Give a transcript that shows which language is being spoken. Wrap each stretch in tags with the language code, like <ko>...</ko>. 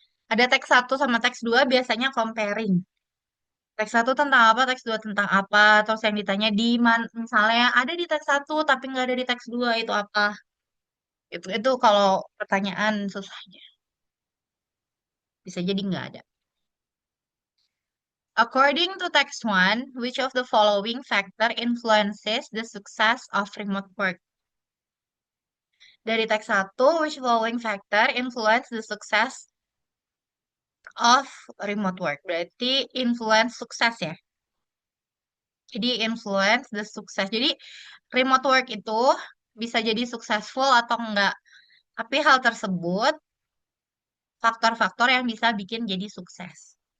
<id>Ada teks satu sama teks 2 biasanya comparing. Teks satu tentang apa, teks 2 tentang apa, terus yang ditanya di mana, misalnya ada di teks satu tapi nggak ada di teks 2 itu apa? Itu kalau pertanyaan susahnya. Bisa jadi nggak ada.</id> <en>According to text one, which of the following factor influences the success of remote work?</en> <id>Dari teks satu,</id> <en>which following factor influence the success of remote work?</en> <id>Berarti influence sukses ya. Jadi influence the sukses. Jadi remote work itu bisa jadi successful atau enggak. Tapi hal tersebut faktor-faktor yang bisa bikin jadi sukses.</id>